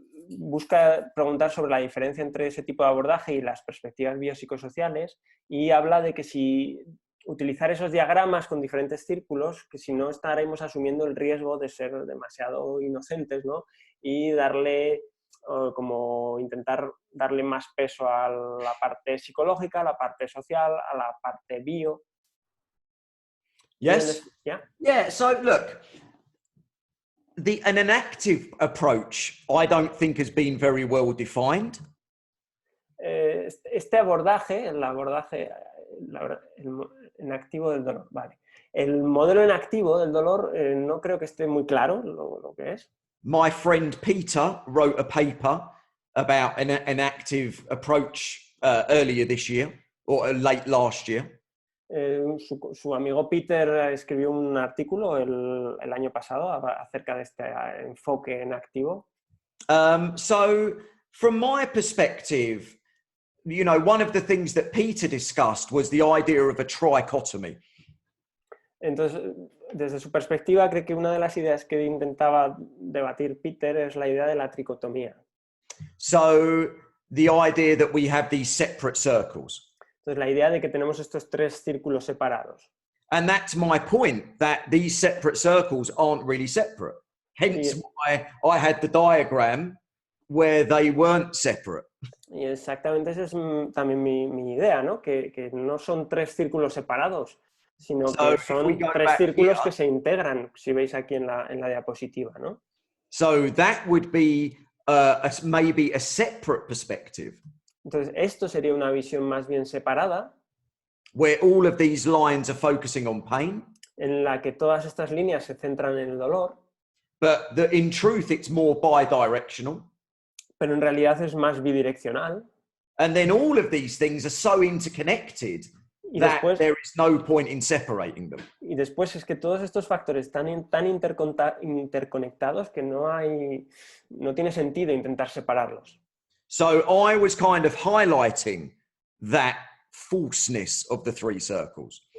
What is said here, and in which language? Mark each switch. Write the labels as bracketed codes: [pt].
[es] Busca preguntar sobre la diferencia entre ese tipo de abordaje y las perspectivas biopsicosociales, y habla de que si utilizar esos diagramas con diferentes círculos, que si no estaremos asumiendo el riesgo de ser demasiado inocentes, ¿no? Y darle, como intentar darle más peso a la parte psicológica, a la parte social, a la parte bio. [en] Yes. Yeah? Yeah. So look, an active approach, I don't think has been very well defined. [es] Este abordaje, el inactivo del dolor, vale. El modelo inactivo del dolor no creo que esté muy claro lo que es. [en] My friend Peter wrote a paper about an active approach earlier this year or late last year. [es] Su amigo Peter escribió un artículo el año pasado acerca de este enfoque en activo. [en] So from my perspective, you know, one of the things that Peter discussed was the idea of a trichotomy. [es] Entonces, desde su perspectiva, creo que una de las ideas que intentaba debatir Peter es la idea de la tricotomía. [en] So the idea that we have these separate circles. [es] Entonces, la idea de que tenemos estos tres círculos separados. [en] And that's my point, that these separate circles aren't really separate. Hence why I had the diagram where they weren't separate. [es] Y exactamente esa es también mi idea, ¿no? Que no son tres círculos separados, sino que son tres círculos que se integran, si veis aquí en la diapositiva, ¿no? [en] So that would be maybe a separate perspective. [es] Entonces, esto sería una visión más bien separada. [en] Where all of these lines are focusing on pain. [es] En la que todas estas líneas se centran en el dolor. [en] But in truth, it's more bidirectional. [es] Pero en realidad es más bidireccional. [en] And then all of these things are so interconnected that there is no point in separating them. [es] Y después es que todos estos factores están tan interconectados que no tiene sentido intentar separarlos. [en] So I was kind of highlighting that falseness of the three circles.